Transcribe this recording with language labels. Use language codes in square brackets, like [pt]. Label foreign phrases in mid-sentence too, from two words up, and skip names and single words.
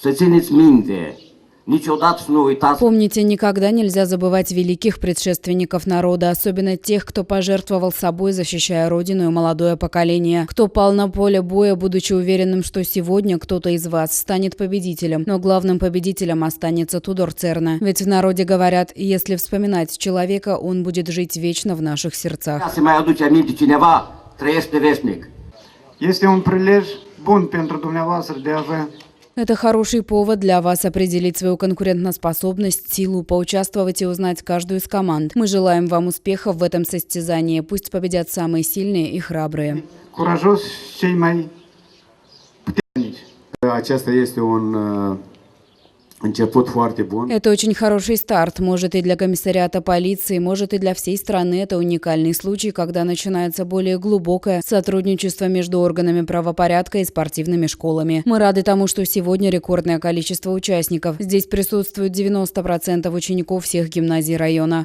[ru] Помните, никогда нельзя забывать великих предшественников народа, особенно тех, кто пожертвовал собой, защищая родину и молодое поколение, кто пал на поле боя, будучи уверенным, что сегодня кто-то из вас станет победителем, но главным победителем останется Тудор Церна. Ведь в народе говорят, если вспоминать человека, он будет жить вечно в наших сердцах. [ro] Este un prilej bun pentru dumneavoastră de a avea. [ru] Это хороший повод для вас определить свою конкурентоспособность, силу, поучаствовать и узнать каждую из команд. Мы желаем вам успехов в этом состязании. Пусть победят самые сильные и храбрые. [ro] Curajos cei mai puternici. Aceasta este un început foarte bun. [ru] Это очень хороший старт. Может и для комиссариата полиции, может и для всей страны. Это уникальный случай, когда начинается более глубокое сотрудничество между органами правопорядка и спортивными школами. Мы рады тому, что сегодня рекордное количество участников. Здесь присутствует 90% учеников всех гимназий района.